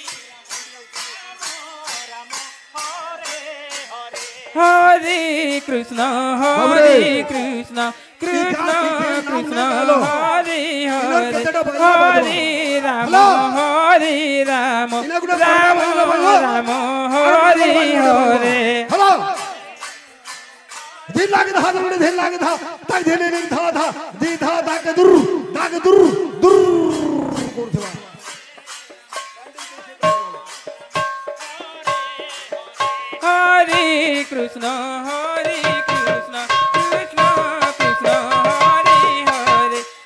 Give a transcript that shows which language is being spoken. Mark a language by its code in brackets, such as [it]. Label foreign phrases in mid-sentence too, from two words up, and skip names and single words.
[sa] Hare Krishna, Hare Krishna, Krishna Krishna, Hare Hare, Hare Rama, Hare Rama, Rama Rama, Hare Hare. [en] Hello. Din lagi dah, din lagi dah, tak din dah dah, di dah dah ke dur, dur. [sa] Hare Krishna, Hare Krishna, Krishna Krishna, Hare Hare,